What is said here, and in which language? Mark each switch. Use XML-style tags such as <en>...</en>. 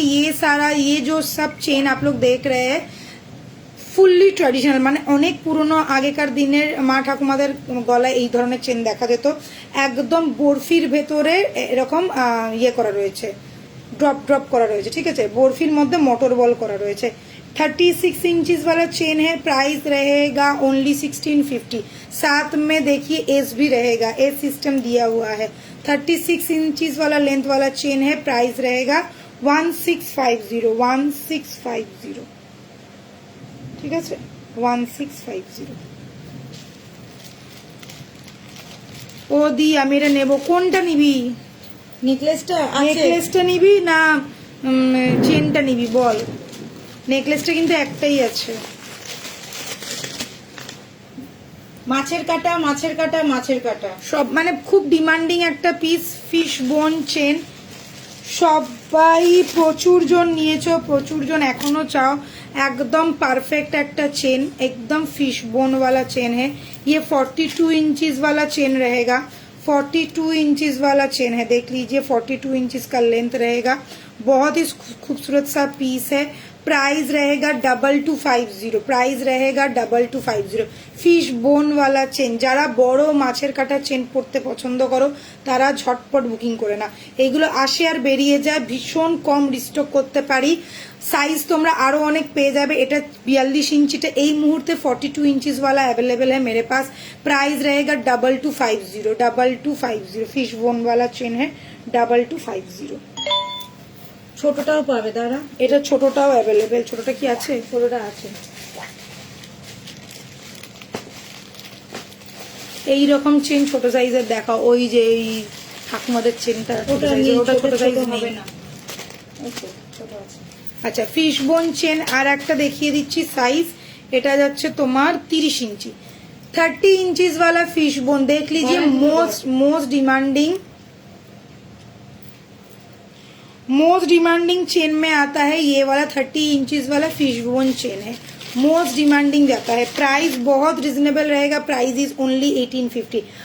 <hi>ये सारा, ये जो सब चेन आप लोग देख रहे हैं,</hi> <bn>ফুললি ট্র্যাডিশনাল, মানে অনেক পুরনো আগেকার দিনের মা ঠাকুমাদের গলায় এই ধরনের চেন দেখা যেত। একদম বরফির ভেতরে এরকম ইয়ে করা রয়েছে, ড্রপ ড্রপ করা রয়েছে। ঠিক আছে, বরফির মধ্যে মোটর বল করা রয়েছে।</bn> <hi>36 इंचेस वाला चेन है, प्राइस रहेगा ओनली 1650। साथ में देखिए एस भी रहेगा, एस सिस्टम दिया हुआ है। 36 इंचेस वाला लेंथ वाला चेन है, प्राइस रहेगा 1650, 1650।</hi> <bn>ঠিক আছে, 1650। ও দি আমি এটা নেবো, কোনটা নিবি? নেকলেসটা আছে? নেকলেসটা নিবি না চেনটা নিবি বল? নেকলেসটা কিন্তু একটাই আছে। মাছের কাটা মাছের কাটা মাছের কাটা সব মানে খুব ডিমান্ডিং একটা পিস ফিশ বোন চেন, সবাই প্রচুর জন নিয়েছো, প্রচুর জন এখনো চাও।</bn> <hi>एकदम परफेक्ट</hi> <bn>একটা চেন,</bn> <hi>एकदम फिश बोन वाला चेन है ये। 42 इंचेस वाला चेन रहेगा, 42 इंचेस वाला चेन है, देख लीजिए 42 इंचेस का लेंथ रहेगा। बहुत ही खूबसूरत सा पीस है। प्राइस रहेगा 2250, प्राइस रहेगा 2250।</hi> <bn>ফিশ বোন वाला চেন, যারা বড় মাছের কাটা চেন পড়তে পছন্দ করো তারা ঝটপট বুকিং করে না, এইগুলো আসে আর বেরিয়ে যায়, ভীষণ কম রিস্টক করতে পারি। সাইজ তোমরা আরো অনেক পেয়ে যাবে। এটা 42 इंचीটা এই মুহূর্তে</bn> <hi>42 इंचेस वाला अवेलेबल है मेरे पास। प्राइस रहेगा 2250, 2250। फिश बोन वाला चेन है 2250।</hi> <bn>ছোটটাও পাবে দাঁড়া, এটা ছোটটাও অ্যাভেলেবেল। ছোটটা কি আছে? ছোটটা আছে। এই রকম চেন ছোট সাইজের দেখাও, ওই যে এই ঠাকুমাদের চেনটা ছোট সাইজের, ওটা ছোট সাইজ হবে নেই। না, ছোট আছে। আচ্ছা ফিশ বোন চেন আর একটা দেখিয়ে দিচ্ছি সাইজ, এটা যাচ্ছে তোমার 30 इंची।</bn> <hi>30 इंचेस वाला फिश बोन देख लीजिए, मोस्ट डिमांडिंग चेन में आता है ये वाला। 30 इंचेस वाला फिश बोन चेन है, मोस्ट डिमांडिंग जाता है। प्राइस बहुत रिजनेबल रहेगा, प्राइस इज ओनली 1850।</hi>